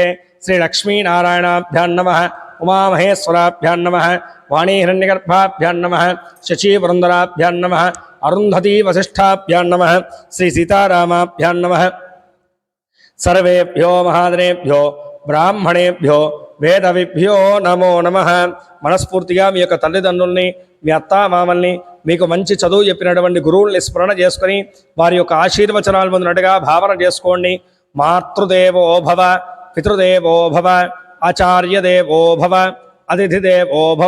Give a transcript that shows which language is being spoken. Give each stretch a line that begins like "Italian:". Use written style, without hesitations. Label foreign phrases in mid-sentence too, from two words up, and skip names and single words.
Sanskrit: श्रीलक्ष्मीनारायणाभ्यां नमः. उमामहेश्वराभ्यां नमः. वाणीहिरण्यगर्भाभ्यां नमः. शचीपुरन्दराभ्यां नमः. अरुन्धती वसिष्ठाभ्यां नमः. श्रीसीतारामाभ्यां नमः. सर्वेभ्यो महाजनेभ्यो ब्राह्मणेभ्यो వేదవిభ్యో నమో నమః.
Telugu: మనస్ఫూర్తిగా మీ యొక్క తల్లిదండ్రుల్ని, మీ అత్తామామల్ని, మీకు మంచి చదువు చెప్పినటువంటి గురువుల్ని స్మరణ చేసుకొని వారి యొక్క ఆశీర్వచనాలు పొందినట్టుగా భావన చేసుకోండి.
Sanskrit: మాతృదేవో భవ, పితృదేవో భవ, ఆచార్యదేవో భవ, అతిథిదేవో భవ.